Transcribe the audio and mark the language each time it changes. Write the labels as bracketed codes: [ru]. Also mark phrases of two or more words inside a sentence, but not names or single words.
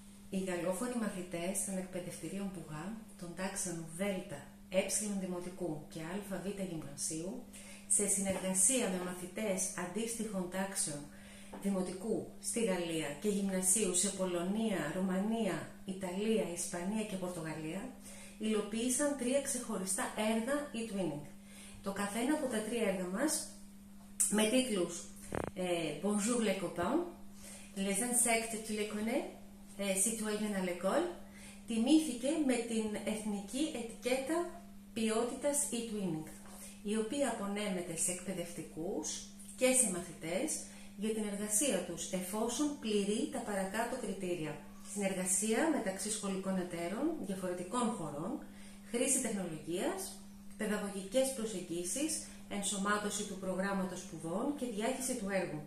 [el] Οι γαλλόφωνοι μαθητές των εκπαιδευτηρίων Πουγά, των τάξεων Δ, Ε Δημοτικού και ΑΒ Γυμνασίου, σε συνεργασία με μαθητές αντίστοιχων τάξεων Δημοτικού στη Γαλλία και Γυμνασίου σε Πολωνία, Ρουμανία, Ιταλία, Ισπανία και Πορτογαλία, υλοποίησαν 3 ξεχωριστά έργα e-twinning. Το καθένα από τα 3 έργα μας, με τίτλους Bonjour les copains, Les insectes tu les connais, Citoyens à l'école, τιμήθηκε με την εθνική ετικέτα ποιότητας e-twinning, η οποία απονέμεται σε εκπαιδευτικούς και σε μαθητές για την εργασία τους, εφόσον πληρεί τα παρακάτω κριτήρια: συνεργασία μεταξύ σχολικών εταίρων διαφορετικών χωρών, χρήση τεχνολογίας, παιδαγωγικές προσεγγίσεις, ενσωμάτωση του προγράμματος σπουδών και διάχυση του έργου.